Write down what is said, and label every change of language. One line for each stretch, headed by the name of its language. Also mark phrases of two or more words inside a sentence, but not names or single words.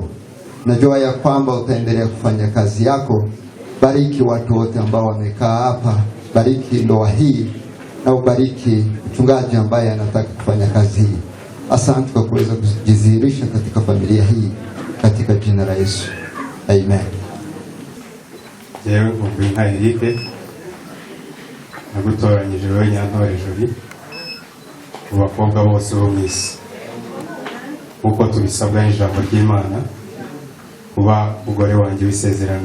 Swahili: Najua ya kwamba utaendelea kufanya kazi yako. Bariki watu wote ambao wamekaa hapa, bariki ndoa hii na ubariki mchungaji ambaye anataka kufanya kazi hii. Asante kwa kuweza kujidhihirisha katika familia hii katika jina la Yesu. Amen.
Kinyarwanda: Jewe Ngubinka Eric nagutoranyije wewe Nyantore Jolie mu bakobwa bose bo mu isi uko tubisabwa n'ijambo ry'Imana kuba umugore wanjye w'isezerano.